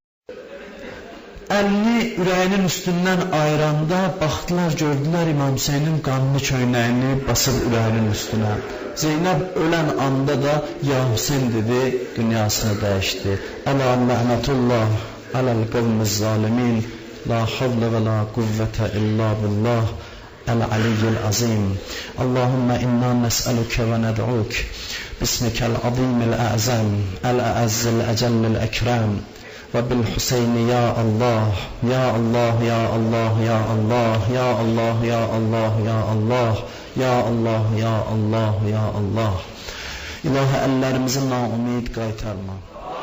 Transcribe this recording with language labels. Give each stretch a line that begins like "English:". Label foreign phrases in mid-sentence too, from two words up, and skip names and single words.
Azerbaijani: Əlini ürəyinin üstündən ayıranda baxdılar, gördülər İmam Hüseynin qanlı köynəyini basıb ürəyinin üstünə. Zeynəb ölən anda da ya Hüseyn dedi, dünyasını dəyişdi.
Arabic: ألا لعنة الله على القوم الظالمين لا حول ولا قوة إلا بالله العلي العظيم. اللهم إنا نسألك وندعوك باسمك العظيم الأعظم الأعز الأجل الأكرم. وبالحسين يا الله يا الله يا الله يا الله يا الله يا الله يا الله يا الله يا الله يا الله.
Azerbaijani: İlahi əllərimizin naumid qaytarma.